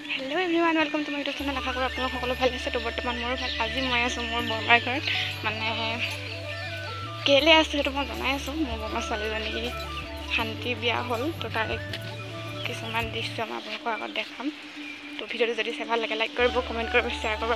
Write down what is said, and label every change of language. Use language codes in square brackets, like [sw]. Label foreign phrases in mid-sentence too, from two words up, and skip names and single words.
[en] hello everyone welcome to my YouTube channel. [hi] आशा करूँ [as] আপোনালোক সকলো ভালে আছে। তো বৰ্তমান মোৰো ভাল। আজি মই আছোঁ মোৰ বৰমাৰ ঘৰত। মানে কেলে আছোঁ সেইটো মই জনাই আছোঁ। মোৰ বৰমাৰ ছোৱালীজনী শান্তি বিয়া হ'ল। তো তাৰে কিছুমান দৃশ্য মই আপোনালোকৰ আগত দেখাম। তো ভিডিঅ'টো যদি চাই ভাল লাগে লাইক কৰিব, কমেণ্ট কৰিব, শ্বেয়াৰ কৰিব।